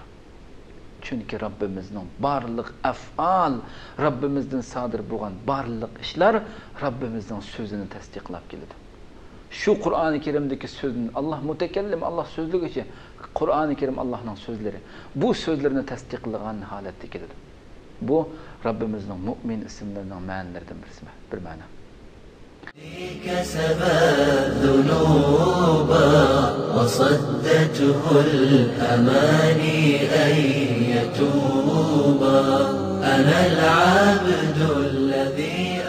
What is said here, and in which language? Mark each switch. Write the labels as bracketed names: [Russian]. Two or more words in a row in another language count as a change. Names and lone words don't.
[Uzbek] Chunki Rabbimizning barliq af'al, Rabbimizdan sodir bo'lgan barliq ishlar Rabbimizning so'zini tasdiqlab keladi. Shu Qur'oni Karimdagi so'zni Allah mutakallim, Allah so'zligicha, Qur'oni Karim Allohning so'zlari. Bu so'zlarni tasdiqlagan holatda keladi. Bu Rabbimizning mu'min ismlarining ma'nolaridan bir ma'no. [Arabic] كسب الذنوب وصدته الأماني أن يتوب أنا العبد الذي